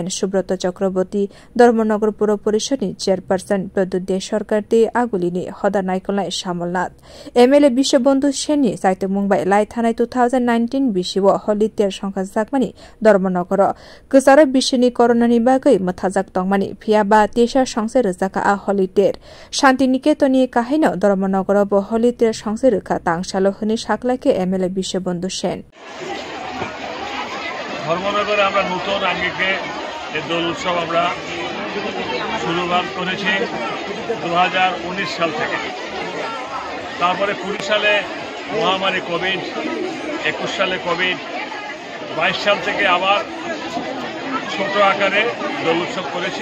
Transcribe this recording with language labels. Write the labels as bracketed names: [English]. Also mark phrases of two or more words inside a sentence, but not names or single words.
[Kok Borok] Subroto Chakraboti, Dormonogor Puro Porishoni Chairperson Produde Shorkarte Agulini, Hoda Naikolai Shamalnat, MLA Bishop Bondusheni, Saito Mumbai, Light Hanai 2019 Bishiwo, Holiter Shankazakmani, Dormonogoro, Kusara Bishini Coronani Bagai, Matazak Tongmani, Piaba, Tisha Shangser Zaka a Holiter, Shanti Niketoni Kahino, Dormonogoro, Holiter Shangser Katang, Shalohuni Shaklake, MLA Bishop Bondushen. [Bangla] ধর্মনগরে আমরা নতুন আঙ্গিকে এই দোল উৎসব আমরা শুরুবাত করেছি 2019 সাল থেকে। তারপরে 20 সালে মহামারী কোভিড, 21 সালে কোভিড, 22 সাল থেকে আবার ছোট আকারে দোল উৎসব করেছি।